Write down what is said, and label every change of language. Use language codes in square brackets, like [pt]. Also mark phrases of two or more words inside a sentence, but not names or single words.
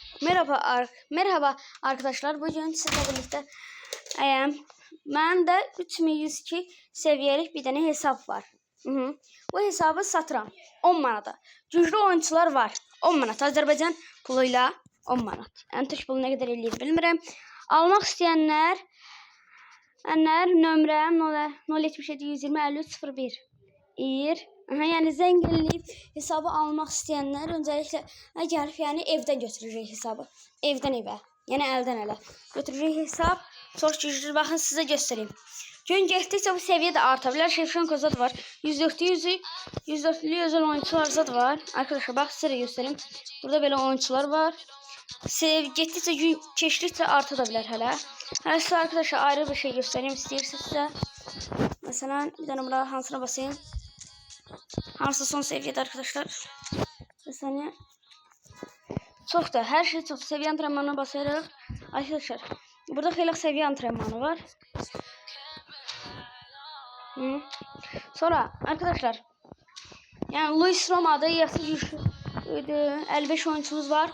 [tr] Merhaba arkadaşlar. Bugün sizlerle birlikte ben de 3102 seviyelik bir tane hesap var. [az] Bu hesabı satıram 10 manata. [tr] Güçlü oyuncular var. 10 manat. Azərbaycan puluyla 10 manat. [az] Yani Türk pulu [tr] ne kadar [az] eləyir bilmirəm. Almaq istəyənlər nömrəm 077 120 53 01 yani zəng eləyib hesabı almaq istəyənlər öncəliklə gəlib yəni evdən götürəcək hesabı. Evdən evə, yəni əldən ələ götürəcək hesab. Çox güclü, baxın sizə göstəreyim. Gün getdikcə bu səviyyə də arta bilər. Şevşenko zad var. 104'lü özel oyuncular zad var. Arkadaşlar bax sizə göstəreyim. Burada belə oyuncular var. Getdikcə gün keçdikcə arta da bilər hələ. Hələ sizə arkadaşlar ayrı bir şey göstəreyim istəyirsinizsə. Məsələn, bir dənə buna hansına basayım. [tr] Hansı son seviyede arkadaşlar. Bir saniye. Çok da her şey çok. Seviye antrenmanına basarak. Arkadaşlar. [az] Burada xeyli seviye antrenmanı var. [tr] Sonra arkadaşlar. Yani Luis Roma'da yaxşı güçlü 55 oyuncumuz var.